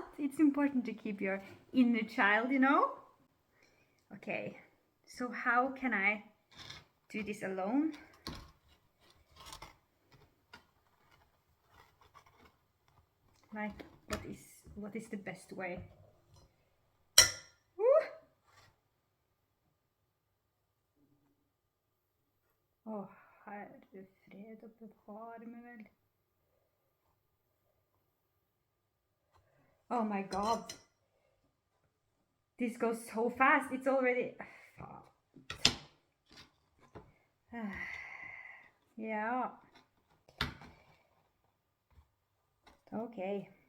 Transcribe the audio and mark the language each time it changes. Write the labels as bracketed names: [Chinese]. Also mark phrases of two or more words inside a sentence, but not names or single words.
[English] It's important to keep your inner child, you know? Okay, so how can I do this alone? Like, what is the best way? [Norwegian] Åh, herre fred og bevare meg vel. [English] Oh my god. This goes so fast. It's already... Yeah. Okay.